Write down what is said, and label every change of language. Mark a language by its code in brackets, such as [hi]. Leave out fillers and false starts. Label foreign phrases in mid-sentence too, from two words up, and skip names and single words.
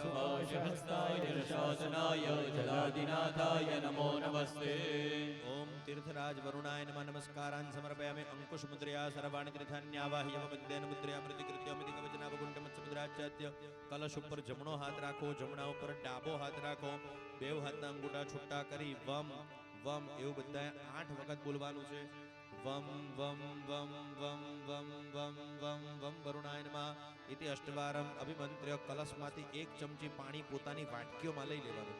[sa] सुभाषहस्ताय शासनाय जलादिनाथाय नमो नमस्ते ओम तीर्थराज वरुणाय नमः नमस्कारान् समर्पयामि अंकुश मुद्रया सर्वाणि तीर्थान्यावाह्य मध्येन मुद्रया प्रतिकृत्य अमिति कवचनावगुण्ठ मत्स्यमुद्राचार्य [gu] कलश ઉપર જમણો હાથ રાખો જમણા ઉપર ડાબો હાથ રાખો બેવ હાથના અંગૂઠા છૂટા કરી [sa] વમ વમ [gu] એવું બધાએ 8 વખત બોલવાનું છે [sa] વમ વમ વમ વમ વમ વમ વમ વમ વરુણાય નમઃ ઇતિ અષ્ટવારમ અભિમંત્ર્ય [gu] કલશમાંથી એક ચમચી પાણી પોતાની વાટકીઓમાં લઈ લેવાનું.